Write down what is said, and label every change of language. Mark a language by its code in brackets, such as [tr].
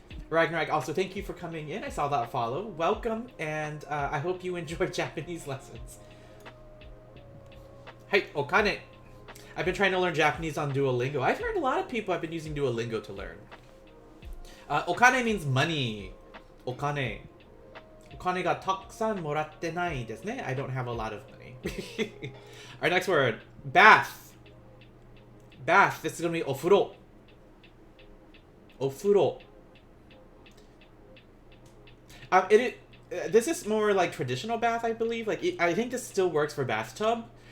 [en] Ragnarok, also thank you for coming in. I saw that follow. Welcome, and I hope you enjoy Japanese lessons. Hey, okane. I've been trying to learn Japanese on Duolingo. I've heard a lot of people have been using Duolingo to learn. Okane means money. [ja] お金。お金がたくさんもらってないですね。 [en] I don't have a lot of money. Our next word, bath. Bath. This is gonna be お風呂。 [ja] お風呂。 [en] This is more like traditional bath, I believe. Like, I think this still works for bathtub.